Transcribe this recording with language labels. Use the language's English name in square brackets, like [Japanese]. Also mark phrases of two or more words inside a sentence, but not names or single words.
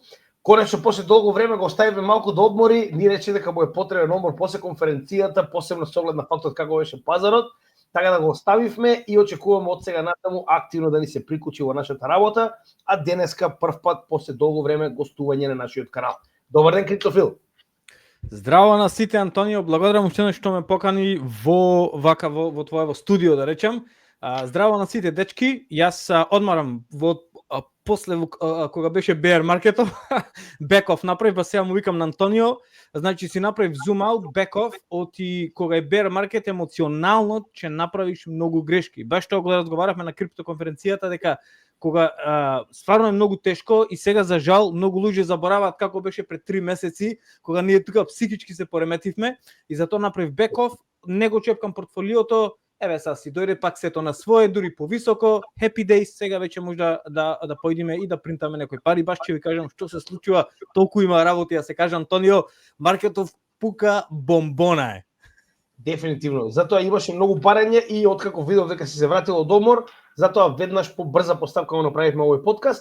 [Macedonian] Конечно, после долго време го оставивме малку да одмори, ни рече дека му е потребен одмор после конференцијата, посебно со оглед на фактот како беше пазарот, така да го оставивме и очекуваме од сега натаму активно да ни се приклучи во нашата работа, а денеска прв пат после долго време гостување на нашиот канал. Добар ден, Криптофил. Здраво на сите, Антонио, благодарам уште што ме покани во твоево студио, да речем. Здраво на сите дечки, јас одмарам после кога беше bear маркетов, [English] back off [Macedonian] направив, па сега му викам на Антонио, значи си направив [English] zoom out, back off, [Macedonian] оти кога е [English] bear market [Macedonian] емоционално ќе направиш многу грешки. Баш тоа кога разговаравме на криптоконференцијата дека кога стварно е многу тешко и сега за жал многу луѓе забораваат како беше пред 3 месеци кога ние тука психички се пореметивме и затоа направив [English] back off, [Macedonian] не го чепкам портфолиото. Еве сега си дојде пак сето на свое, дури повисоко. [English] Happy days, [Macedonian] сега веќе може да појдеме и да принтаме некои пари. Баш ќе ви кажам што се случува, толку има работи, да се каже, Антонио, маркетов пука бомбона е. Дефинитивно. Затоа имаше многу барање и откако видов дека си се вратил од одмор, затоа веднаш по брза поставка го направивме овој подкаст.